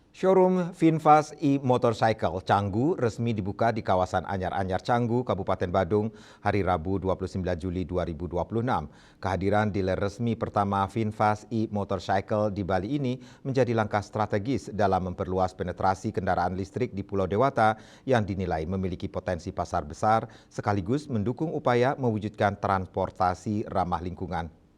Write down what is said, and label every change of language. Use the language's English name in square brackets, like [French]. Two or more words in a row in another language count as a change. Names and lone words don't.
[Indonesian] Showroom Finfast e-Motorcycle Canggu resmi dibuka di kawasan Anyar-Anyar Canggu, Kabupaten Badung, hari Rabu 29 Juli 2026. Kehadiran dealer resmi pertama Finfast e-Motorcycle di Bali ini menjadi langkah strategis dalam memperluas penetrasi kendaraan listrik di Pulau Dewata yang dinilai memiliki potensi pasar besar, sekaligus mendukung upaya mewujudkan transportasi ramah lingkungan.